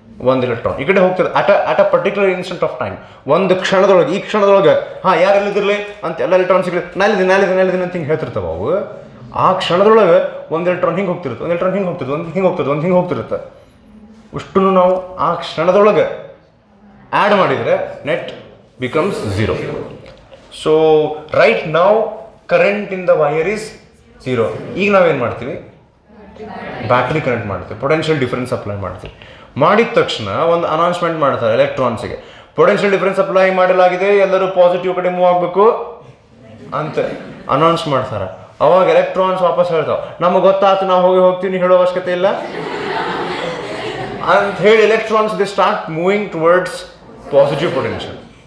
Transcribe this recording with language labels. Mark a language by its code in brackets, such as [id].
[kn] ಒಂದು ಎಲೆಕ್ಟ್ರಾನ್ ಈ ಕಡೆ ಹೋಗ್ತದೆ [en] at a particular instant of time, [kn] ಒಂದು ಕ್ಷಣದೊಳಗೆ, ಈ ಕ್ಷಣದೊಳಗೆ ಯಾರೆಲ್ಲಿದ್ದಿರಲಿ ಅಂತ ಎಲ್ಲ ಎಲೆಕ್ಟ್ರಾನ್ಸ್ಗಳು ನಾಲಿದ್ದೀನಿ ಅಂತ ಹಿಂಗೆ ಹೇಳ್ತಿರ್ತಾವೆ. ಅವು ಆ ಕ್ಷಣದೊಳಗೆ ಒಂದು ಎಲೆಕ್ಟ್ರಾನ್ ಹಿಂಗೆ ಹೋಗ್ತಿರುತ್ತೆ, ಒಂದು ಎಲೆಕ್ಟ್ರಾನ್ ಹಿಂಗೆ ಹೋಗ್ತಿರುತ್ತೆ, ಒಂದು ಹಿಂಗೆ ಹೋಗ್ತಿರುತ್ತೆ. ಅಷ್ಟು ನಾವು ಆ ಕ್ಷಣದೊಳಗೆ ಆ್ಯಡ್ ಮಾಡಿದರೆ net [en] becomes 0. So right now current in the wire is 0. [kn] ಈಗ ನಾವೇನು ಮಾಡ್ತೀವಿ? ಬ್ಯಾಟ್ರಿ ಕನೆಕ್ಟ್ ಮಾಡ್ತೀವಿ, ಪೊಟೆನ್ಷಿಯಲ್ ಡಿಫರೆನ್ಸ್ ಅಪ್ಲೈ ಮಾಡ್ತೀವಿ. ಮಾಡಿದ ತಕ್ಷಣ ಒಂದು ಅನೌನ್ಸ್ಮೆಂಟ್ ಮಾಡ್ತಾರೆ ಎಲೆಕ್ಟ್ರಾನ್ಸ್ಗೆ, ಪೊಟೆನ್ಷಿಯಲ್ ಡಿಫರೆನ್ಸ್ ಅಪ್ಲೈ ಮಾಡಲಾಗಿದೆ, ಎಲ್ಲರೂ ಪಾಸಿಟಿವ್ ಕಡೆ ಮೂವ್ ಆಗಬೇಕು ಅಂತ ಅನೌನ್ಸ್ ಮಾಡ್ತಾರೆ. ಅವಾಗ ಎಲೆಕ್ಟ್ರಾನ್ಸ್ ವಾಪಸ್ ಹೇಳ್ತಾವೆ, ನಮಗೆ ಗೊತ್ತಾಯ್ತು, ನಾವು ಹೋಗ್ತೀವಿ, ಹೇಳೋ ಅವಶ್ಯಕತೆ ಇಲ್ಲ ಅಂತ ಹೇಳಿ electrons [en] They start moving towards positive potential.